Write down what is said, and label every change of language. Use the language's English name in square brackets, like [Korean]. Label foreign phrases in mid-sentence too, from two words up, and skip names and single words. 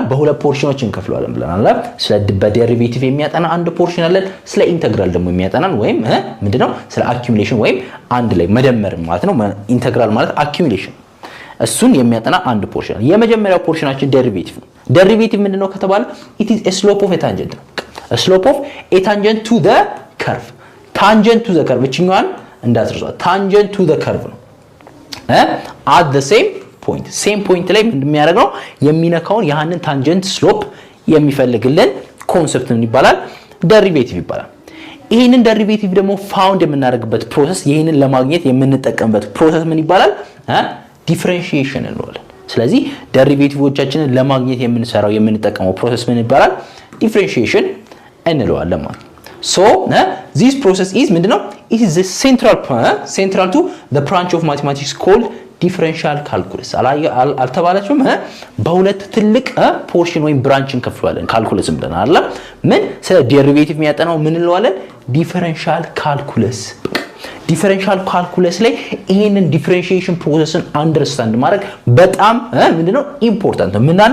[Amharic] በሁለት ፖርሽኖች እንከፍለዋለን ብለናል። ስለ በዴሪቬቲቭ የሚያጠና አንድ ፖርሽን አለ፣ ስለ ኢንተግራል ደግሞ የሚያጠናን ወይም ምንድነው ስለ አኪሙሌሽን ወይም አንድ ላይ መደመር ማለት ነው። ኢንተግራል ማለት አኪሙሌሽን እሱን የሚያጠና አንድ ፖርሽን አለ። የመጀመሪያው ፖርሽናችን ዴሪቬቲቭ ነው። ዴሪቬቲቭ ምንድነው ከተባለ [English] it is a slope of a tangent [Amharic] ነው። [English] a slope of a tangent to the curve tangent to the curve [Amharic] እቺኛዋን እንዳትረሷት [English] tangent to the curve [Amharic] ነው [English] at the same point [Amharic] ላይ ምንድነው የሚያደርገው? የሚነካውን ያንን [English] tangent slope [Amharic] የሚፈልግልን ኮንሰፕት ምን ይባላል? ዴሪቬቲቭ ይባላል። ይሄንን ዴሪቬቲቭ ደግሞ ፋውንድ የምናደርግበት ፕሮሰስ ይሄንን ለማግኘት የምንጠቀምበት ፕሮሰስ ምን ይባላል? ዲፈረንሺዬሽን እንለዋለን። ስለዚህ ዴሪቬቲቮቻችንን ለማግኘት የምንጠቀመው ፕሮሰስ ምን ይባላል? ዲፈረንሺዬሽን እንለዋለን ማለት ነው። [English] So this process is [Amharic] ምንድነው? [English] It is the central to the branch of mathematics called differential calculus አልተባለችም? [Amharic] በሁለት ትልቅ ፖርሽን ወይም ብራንች እንከፍለዋለን ካልኩለስ ብለናል አይደል? ምን ስለ ዴሪቬቲቭ የሚያጠናው ምን እንለዋለን? [English] differential calculus። differential calculus [Amharic] ላይ ይሄንን [English] differentiation process understand [Amharic] ማድረግ በጣም ምንድነው ኢምፖርታንት ነው። ምን አለ?